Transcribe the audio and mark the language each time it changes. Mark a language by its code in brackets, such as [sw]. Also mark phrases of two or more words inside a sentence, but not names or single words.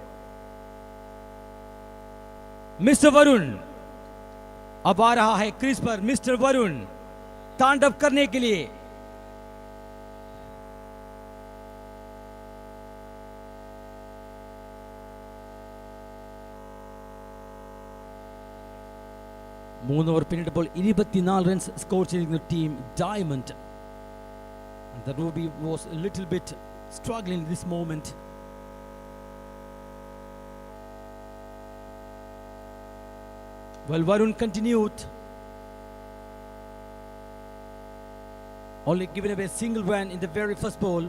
[hi] मिस्टर वरुण अब आ रहा है क्रीज पर। मिस्टर वरुण तांडव करने के लिए। [ml] മൂന്ന് ഓവർ പിന്നിട്ടപ്പോൾ 24 റൺസ് സ്കോർ ചെയ്തിരിക്കുന്ന ടീം ഡയമണ്ട്. [en] The Ruby was a little bit struggling in this moment. Well, Varun continued, only giving away a single run in the very first ball.